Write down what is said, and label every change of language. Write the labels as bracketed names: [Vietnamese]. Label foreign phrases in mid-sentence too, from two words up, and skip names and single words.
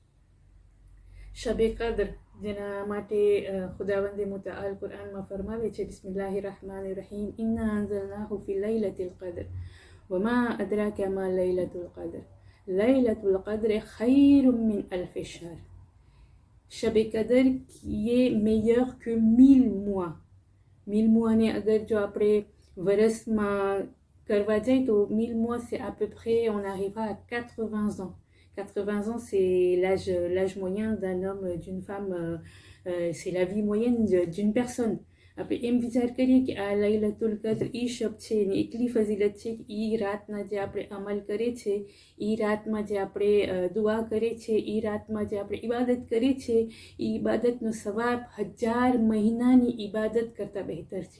[Gujarati] શબે કદર જેના માટે ખુદાવંદે મુતઆલ કુરાનમાં ફરમાવે છે [Arabic] بسم الله الرحمن الرحيم إنا أنزلناه في ليلة القدر وما أدراك ما ليلة القدر ليلة القدر خير من ألف شهر. [French] શબે કદર qui est meilleur que 1000 mois. 1000 mois [Gujarati] ને અગર જો આપણે વર્ષમાં કરવા જાય તો [French] 1000 mois c'est à peu près on arrivera à 80 ans. 80 ans c'est l'âge moyen d'un homme, d'une femme, c'est la vie moyenne d'une personne. [Gujarati] આપણે એમ વિચાર કરીએ કે આ લૈલતુલ કદ્ર એ શબ છે ને એટલી ફઝીલત છે કે એ રાતના જે આપણે અમલ કરે છે, એ રાતમાં જે આપણે દુઆ કરે છે, એ રાતમાં જે આપણે ઇબાદત કરીએ છીએ, એ ઇબાદતનો સવાબ 1000 મહિનાની ઇબાદત કરતાં બહેતર છે.